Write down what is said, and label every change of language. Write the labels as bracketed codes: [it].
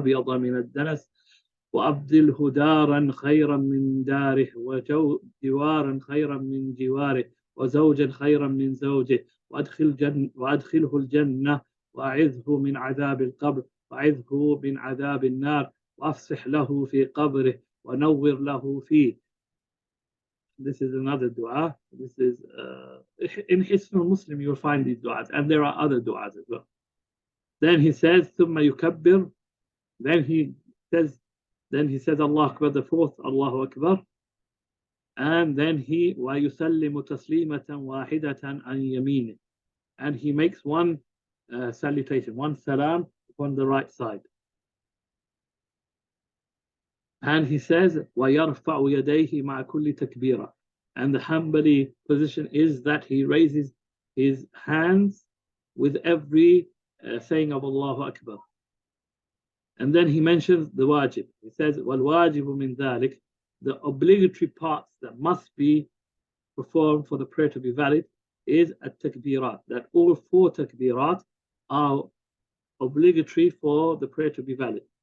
[ar] من الدنس وأبدله دارا خيرا من داره وجوارا خيرا من جواره وزوجا خيرا من زوجه وأدخله الجنة وأعذه من عذاب القبر وأعذه من عذاب النار وأفسح له في قبره ونور له فيه. [en] This is another dua. This is in Hisn Muslim you will find these du'as, and there are other du'as as well. Then he says, [ar] ثم يكبر. [en] Then he says Allah Akbar, the fourth Allahu Akbar, and then he [ar] ويسلم تسليمة واحدة عن يمينه, [en] and he makes one salutation, one salam upon the right side. And he says, [ar] وَيَرْفَعُ يَدَيْهِ مَعَ كُلِّ تَكْبِيرًا. [en] And the Hanbali position is that he raises his hands with every saying of Allahu Akbar. And then he mentions the wajib. He says, [ar] وَالْوَاجِبُ مِنْ ذَلِكَ. [en] The obligatory parts that must be performed for the prayer to be valid is at-takbirat. That all four takbirat are obligatory for the prayer to be valid.